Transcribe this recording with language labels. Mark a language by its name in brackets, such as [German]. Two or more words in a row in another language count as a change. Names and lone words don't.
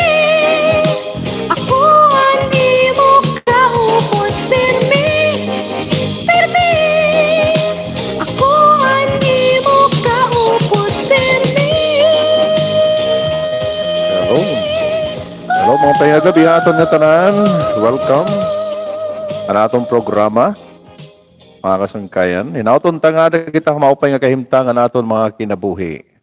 [Waray] Ako ang imo kaupod pirmi, pirmi. Ako ang imo kaupod pirmi. Hello. Hello mga payagabi aton nga tanan. Welcome. Ana atong programa. Mga kasangkayan. Hinauton tangada kita maupay nga kahimtangan aton mga kinabuhi.